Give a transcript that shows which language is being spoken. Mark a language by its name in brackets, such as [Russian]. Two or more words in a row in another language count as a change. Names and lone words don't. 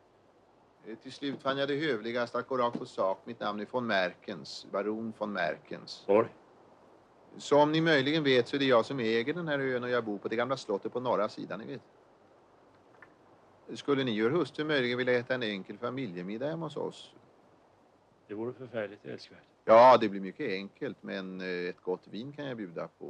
[Swedish] Till slut fann jag det hövligast att gå rakt på sak. Mitt namn är von Merkens, baron von Merkens. Oj. Som ni möjligen vet så är det jag som äger den här ön och jag bor på det gamla slottet på norra sidan, ni vet. Skulle ni och hustru möjligen vilja äta en enkel familjemiddag hemma hos oss? Det vore förfärligt älskvärt. Ja, det blir mycket enkelt, men ett gott vin kan jag bjuda på.